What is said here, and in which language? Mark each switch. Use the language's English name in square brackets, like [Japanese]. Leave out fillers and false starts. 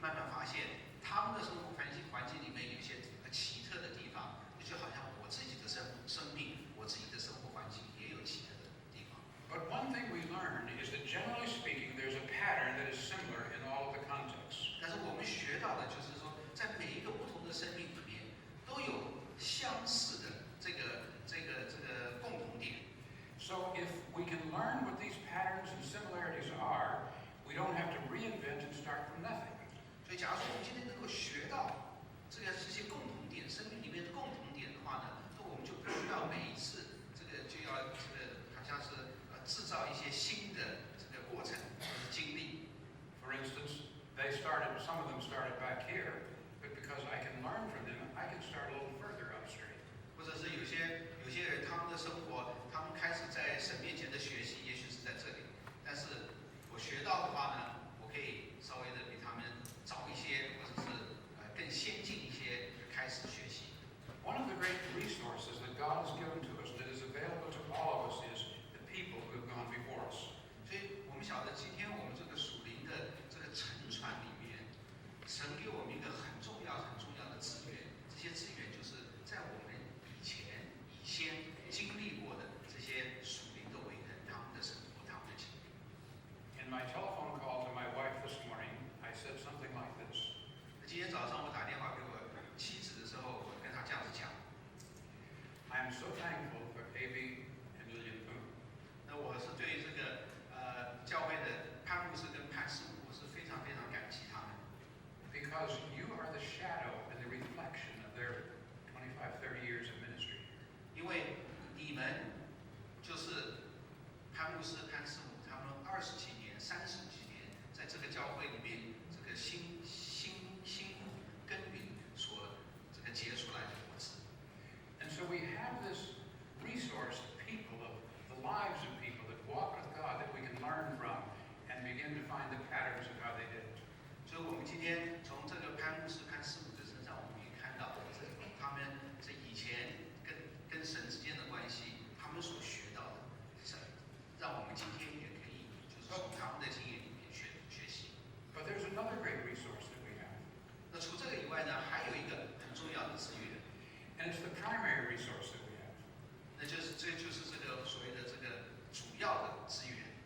[Chinese] 发现他们的生活环境里面有一些奇特的地方，就好像我自己的生命，我自己的生活环境也有奇特的地方。 [English] But one thing we learn is that generally speaking, there's a pattern that is similar in all of the contexts. [Chinese] 但是我们学到的就是说，在每一个不同的生命里面，都有相似的这个共同点。 [English] So if we can learn what these patterns and similarities are, we don't have to reinvent and start from nothing. [Chinese] 所以，假如说我们今天能够学到这些共同点，生命里面的共同点的话呢，那我们就不需要每一次就要好像是制造一些新的这个过程或者经历。 [English] For instance, some of them started back here, but because I can learn from them, I can start a little further upstream. [Chinese] 或者是有些人他们的生活，他们开始在神面前的学习，也许是在这里，但是我学到的话呢，我可以稍微的比他们早一些，或者是更先进一些开始学习。 [English] One of the great resources that God has given to us that is available to all of us is the people who have gone before us. [Chinese] 所以我们晓得，今天我们这个属灵的这个沉船里面，神给我们一个很重要的资源，这些资源就是在我们以先经历过的这些属灵的伟人，他们的生活，他们的经历。 [English] In my telephone call to my wife this morning, I said something like this. [Chinese] 今天早上我打电话给我妻子的时候，我跟她这样子讲。 [English] I am so thankful for Avi and Lillian Poon. [Chinese] 那我是对这个教会的潘牧师跟潘师母，我是非常感激他们。 [English] Because you are the shadow and the reflection of their 25, 30 years of ministry. [Chinese] 因为你们就是潘牧师、潘师母，他们20几年、30几年，在这个教会里面，这个辛苦耕耘所这个结出来的果子。 [English] And so we have this resource of people, of the lives of people that walk with God that we can learn from and begin to find the patterns of how they did it. [Chinese] 所以我们今天从这个潘牧师、潘师母的身上，我们可以看到他们这以前跟神之间的关系，他们所学到的，让我们今天也可以就是从他们的经验里面学习。 [English] But there's another great resource that we have. [Chinese] 那除这个以外呢，还有一个很重要的资源， [English] And it's the primary resource that we have. [Chinese] 这就是这个所谓的这个主要的资源，